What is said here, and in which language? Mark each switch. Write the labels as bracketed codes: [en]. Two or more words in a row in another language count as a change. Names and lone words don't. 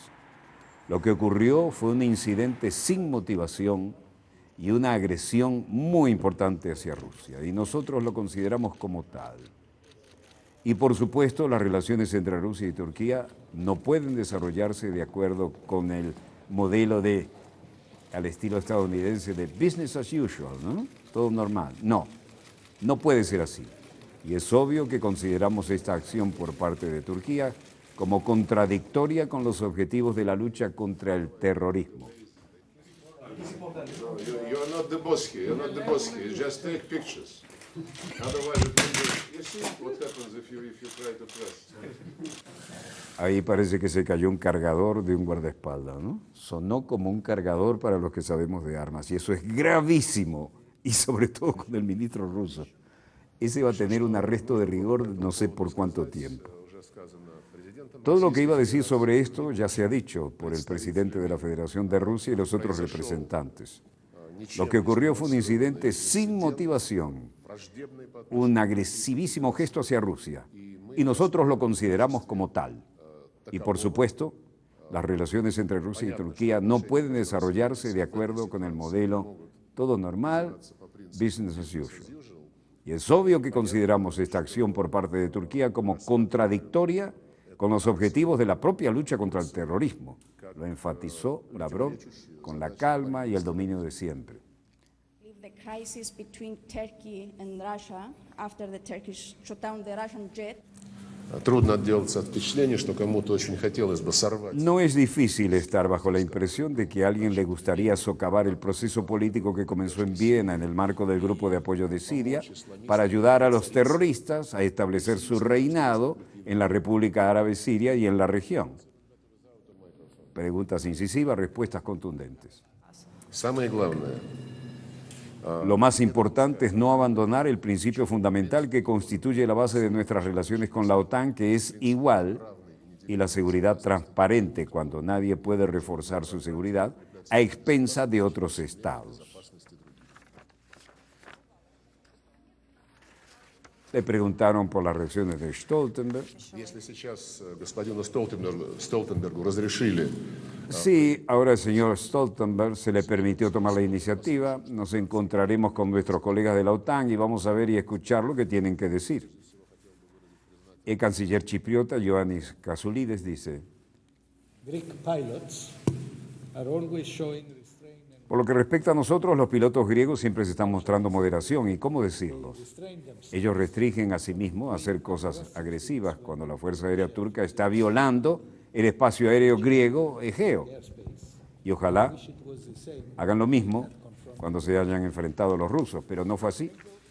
[es] Lo que ocurrió fue un incidente sin motivación y una agresión muy importante hacia Rusia, y nosotros lo consideramos como tal. Y por supuesto, las relaciones entre Rusia y Turquía no pueden desarrollarse de acuerdo con el modelo al estilo estadounidense de [en] business as usual, [es] ¿no? Todo normal. No puede ser así. Y es obvio que consideramos esta acción por parte de Turquía como contradictoria con los objetivos de la lucha contra el terrorismo. [en] You're not the boss here. You're not the boss here. Just take pictures. Otherwise, you see what happens if you try to press. [es] Ahí parece que se cayó un cargador de un guardaespaldas, ¿no? Sonó como un cargador para los que sabemos de armas, y eso es gravísimo, y sobre todo con el ministro ruso. Ese va a tener un arresto de rigor no sé por cuánto tiempo. Todo lo que iba a decir sobre esto ya se ha dicho por el presidente de la Federación de Rusia y los otros representantes. Lo que ocurrió fue un incidente sin motivación, un agresivísimo gesto hacia Rusia, y nosotros lo consideramos como tal. Y por supuesto, las relaciones entre Rusia y Turquía no pueden desarrollarse de acuerdo con el modelo todo normal, [en] business as usual. [es] Y es obvio que consideramos esta acción por parte de Turquía como contradictoria con los objetivos de la propia lucha contra el terrorismo. Lo enfatizó Lavrov con la calma y el dominio de siempre. [en] The crisis between Turkey and Russia after the Turkish shot down the Russian jet. [ru] Трудно отделаться от впечатления, что кому-то очень хотелось бы сорвать. [es] No es difícil estar bajo la impresión de que a alguien le gustaría socavar el proceso político que comenzó en Viena en el marco del Grupo de Apoyo de Siria para ayudar a los terroristas a establecer su reinado en la República Árabe Siria y en la región. Preguntas incisivas, respuestas contundentes. [ru] Самое главное, [es] Lo más importante es no abandonar el principio fundamental que constituye la base de nuestras relaciones con la OTAN, que es igual, y la seguridad transparente, cuando nadie puede reforzar su seguridad a expensa de otros estados. Le preguntaron por las reacciones de Stoltenberg. [ru] если сейчас господину Столтенбергу разрешили [es] Sí, ahora al señor Stoltenberg se le permitió tomar la iniciativa, nos encontraremos con nuestros colegas de la OTAN y vamos a ver y escuchar lo que tienen que decir. El canciller chipriota, Ioannis Kasoulides, dice: [en] Greek pilots are always showing restraint [es] por lo que respecta a nosotros, los pilotos griegos siempre se están mostrando moderación. ¿Y cómo decirlo? Ellos restringen a sí mismos a hacer cosas agresivas cuando la Fuerza Aérea Turca está violando el espacio aéreo griego Egeo. Y ojalá hagan lo mismo cuando se hayan enfrentado a los rusos, pero no fue así.